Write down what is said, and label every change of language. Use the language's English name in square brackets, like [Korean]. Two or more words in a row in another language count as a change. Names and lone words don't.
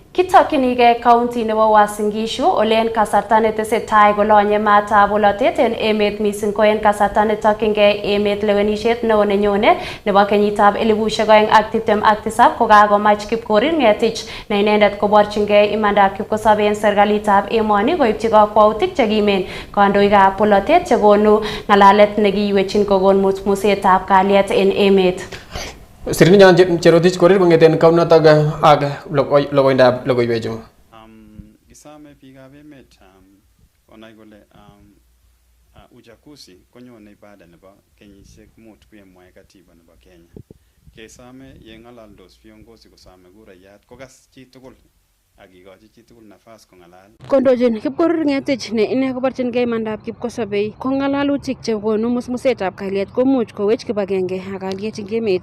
[Kalenjin] Kitokyinige county nebo Uasin Gishu ole en kasarta netesetai kolonye matab bolotet en emet mising ko en kasarta netokyingei emet lewenisiet neo nenyone nebo kenyitab 2027 kokakomach Kipkorir Ngetich ne inendet koborchingei imandab kipkosobe en serikalitab emoni koipchi kakwautik chekimen kandoikab bolotet chekonu ng'alalet nekiiwechin kokon musmusetab kalyet en emet. Sirinyan Cherotich Korir kongeten kaunotok ak logoindab logoiwechu. Kisame biikab emet konai kole uchaguzi konyone baada nebo kenyisiek 5 kuyemwae katiba nebo Kenya. Kesame yeng'alaldos viongozi kosame kurayat kokas chitugul akikochi chitugul nafas kong'alal. Kondochin Kipkorir Ngetich ne ine koborchingei imandab kipkosobei ko ng'alalutik chekonu musmusetab kalyet komuch kowech kibagenge ak kalyet eng emet.